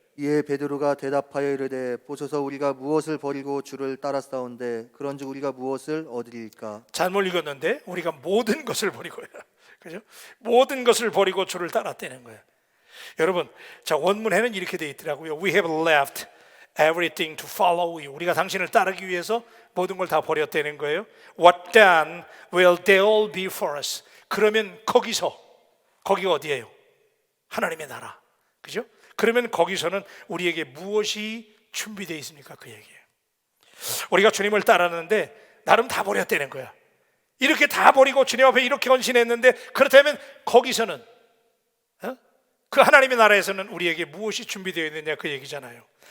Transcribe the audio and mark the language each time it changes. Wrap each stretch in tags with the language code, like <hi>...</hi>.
<ko>이에 베드로가 대답하여 이르되 보소서 우리가 무엇을 버리고 주를 따랐사온데 그런즉 우리가 무엇을 얻으리까? 잘못 읽었는데 우리가 모든 것을 버리고요. 그죠? 모든 것을 버리고 주를 따랐다는 거예요. 여러분, 자, 원문에는 이렇게 돼 있더라고요.</ko> <en>We have left everything to follow you.</en> <ko>우리가 당신을 따르기 위해서 모든 걸 다 버렸다는 거예요.</ko> <en>What then will they all be for us?</en> <ko>그러면 거기가 어디예요? 하나님의 나라. 그죠? 그러면 거기서는 우리에게 무엇이 준비되어 있습니까? 그 얘기예요. 우리가 주님을 따랐는데 나름 다 버렸다는 거야. 이렇게 다 버리고 주님 앞에 이렇게 헌신했는데 그렇다면 거기서는 그 하나님의 나라에서는 우리에게 무엇이 준비되어 있느냐 그 얘기잖아요.</ko>